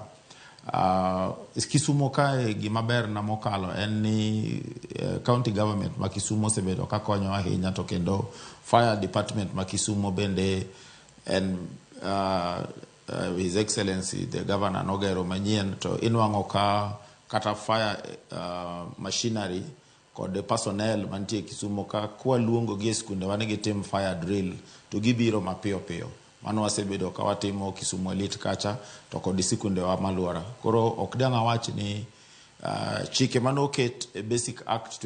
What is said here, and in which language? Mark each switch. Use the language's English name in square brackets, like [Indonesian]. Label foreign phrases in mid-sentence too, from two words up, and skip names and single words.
[Luo (Kenya and Tanzania)] Kisumo kae gima ber na mokalo en ni [English] county government [Luo (Kenya and Tanzania)] ma Kisumo osebedo ka konyo ahinya to kendo [English] fire department [Luo (Kenya and Tanzania)] ma Kisumo bende en [English] His Excellency the Governor [Luo (Kenya and Tanzania)] nogero manyien to inwango ka kata [English] fire machinery [Luo (Kenya and Tanzania)] kod personnel mantie Kisumo ka kwa luongo gi skunde wan gi [English] team fire drill [Luo (Kenya and Tanzania)] to gibiro mapiyo piyo. Mano wasebedo ka watimo Kisumo Elite kacha to kod sikunde wa maluora. Koro ok dang' awach ni chike manoket Basic Act